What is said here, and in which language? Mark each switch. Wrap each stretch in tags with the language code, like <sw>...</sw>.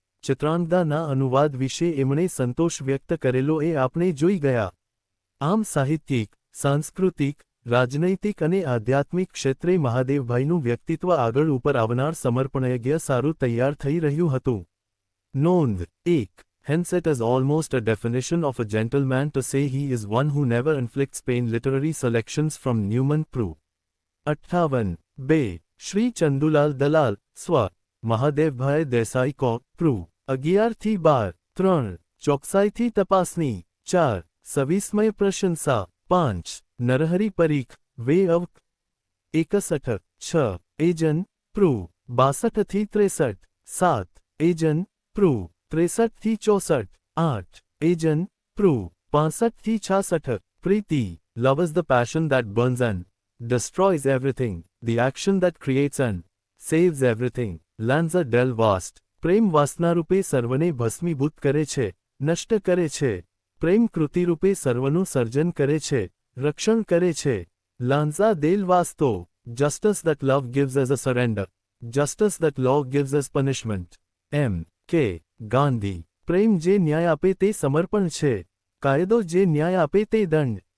<gu>ચિત્રાંગદાના અનુવાદ વિશે એમણે સંતોષ વ્યક્ત કરેલો એ આપણે જોઈ ગયા. આમ સાહિત્યિક, સાંસ્કૃતિક, રાજનૈતિક અને આધ્યાત્મિક ક્ષેત્રે મહાદેવભાઈનું વ્યક્તિત્વ આગળ ઉપર આવનાર સમર્પણયજ્ઞ સારું તૈયાર થઈ રહ્યું હતું. નોંધ 1.</gu> <en>Hence it is almost a definition of a gentleman to say he is one who never inflicts pain. Literary selections from Newman Prue.</en> <gu>58. 2. Shri Chandulal દલાલ, સ્વ. મહાદેવભાઈ દેસાઈ કો. પ્રૂ. 11-12. 3. ચોકસાઈથી તપાસણી. 4. સવિસ્મય પ્રશંસા. 5. Narhari Parikh, way of 61. 6. એજન, પ્રૂ. 62-63. 7. એજન, પ્રૂ. 63-64. 8. એજન, પ્રૂ. 65-66. Preeti.</gu> <en>Love is the passion that burns and destroys everything, the action that creates and saves everything. Lanza del vast.</en> <gu>પ્રેમ વાસનારૂપે સર્વને ભસ્મીભૂત કરે છે, નષ્ટ કરે છે. પ્રેમ કૃતિરૂપે સર્વનું સર્જન કરે છે, રક્ષણ કરે છે. લાન્ઝા દેલ વાસ્તો.</gu> <en>Justice that love gives as a surrender. Justice that law gives as punishment.</en> <gu>M. K. Gandhi. પ્રેમ જે ન્યાય આપે તે સમર્પણ છે, કાયદો જે ન્યાય આપે તે દંડ.</gu>